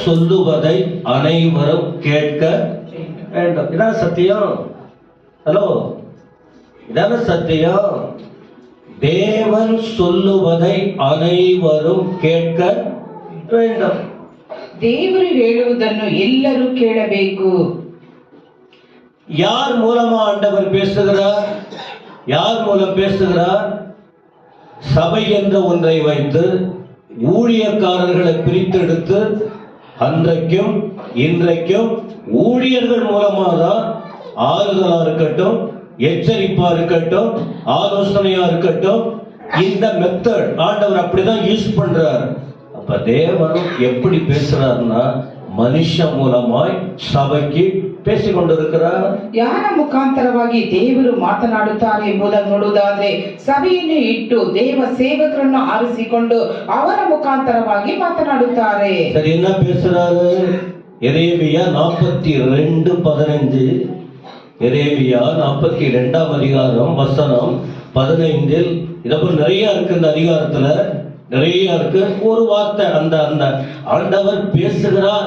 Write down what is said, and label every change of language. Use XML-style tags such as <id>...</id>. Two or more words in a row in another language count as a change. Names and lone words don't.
<ta>சொல்லுவதை அனைவரும் கேட்க வேண்டும். இதான் சத்தியம். ஹலோ, இதான சத்தியம். தேவன் சொல்லுவதை அனைவரும் கேட்க வேண்டும்.</ta> <kn>ದೇವರು ಹೇಳುವುದನ್ನು ಎಲ್ಲರೂ ಕೇಳಬೇಕು.</kn> <ta>யார் மூலமா ஆண்டவர் பேசுகிறார்? யார் மூலம் பேசுகிறார்? சபை என்ற ஒன்றை வைத்து ஊழியக்காரர்களை பிரித்தெடுத்து அன்றைக்கும் இன்றைக்கும் ஊழியர்கள் மூலமாக தான் ஆறுதலா இருக்கட்டும், எச்சரிப்பா இருக்கட்டும், ஆலோசனையா இருக்கட்டும், இந்த மெத்தட் ஆண்டவர் அப்படிதான் யூஸ் பண்றார். அப்ப தேவனும் எப்படி பேசுறாருன்னா மனுஷ மூலமாய் சபைக்கு பேசிಕೊಂಡಿರುತ್ತಾರೆ.</ta> <kn>ಯಾರ ಮುಖಾಂತರವಾಗಿ ದೇವರು ಮಾತನಾಡುತ್ತಾರೆ ಎಂಬುದನ್ನು ನೋಡುವುದಾದ್ರೆ ಸಭೆಯನ್ನು ಇಟ್ಟು ದೇವ ಸೇವಕರನ್ನು ಆರಿಸಿಕೊಂಡು ಅವರ ಮುಖಾಂತರವಾಗಿ ಮಾತನಾಡುತ್ತಾರೆ. ಸರಿ,</kn> <ta>என்ன பேசுறாரு? எரேமியா 42:15. எரேமியா 42ஆம் அதிகாரம் வசனம் 15. இதப்ப நிறைய இருக்கு. இந்த அதிகாரத்துல நிறைய இருக்கு. ஒரு வார்த்தை அந்த அந்த ஆண்டவர் பேசுகிறார்.</ta>